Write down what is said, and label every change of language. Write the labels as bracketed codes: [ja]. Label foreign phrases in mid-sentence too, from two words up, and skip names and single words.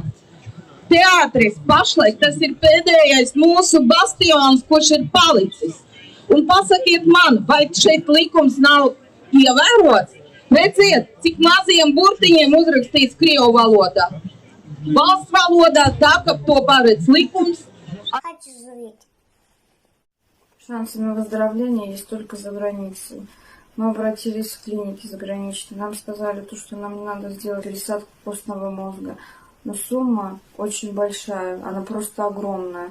[lv] Teātris pašlaik tas ir pēdējais mūsu bastions, kurš ir palicis. Un pasakiet man, vai šeit likums nav ievērots? Redziet, cik maziem burtiņiem uzrakstīts Krievu valodā. Valsts valodā tā, ka to paredz likums. [ru] Хочу жить. Шансы на выздоровление есть только за границей. Мы обратились в клиники заграничные. Нам сказали, что нам не надо сделать пересадку костного мозга. Но сумма очень большая, она просто огромная.